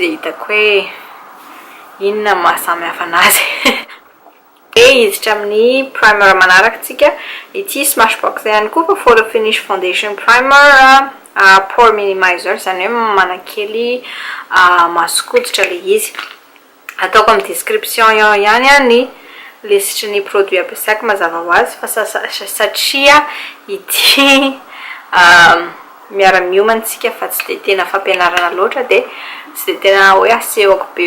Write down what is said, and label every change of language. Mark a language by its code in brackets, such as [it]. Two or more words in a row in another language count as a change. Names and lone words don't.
[mg] dia hitako hoe inona mahasamihafa anazy hiditra amin'ny primer manaraka tsika ity Smashbox ihany koa [en] for the finish foundation primer pore minimizer [mg] zany hoe manakely masikototra le izy ataoko amin'ny description ihany ny lisitry ny produit ampiasaiko mazava ho azy fa satria ity miara-miomantsika fa tsy dia tena fampianarana loatra dia tsy dia tena hoe asehoko be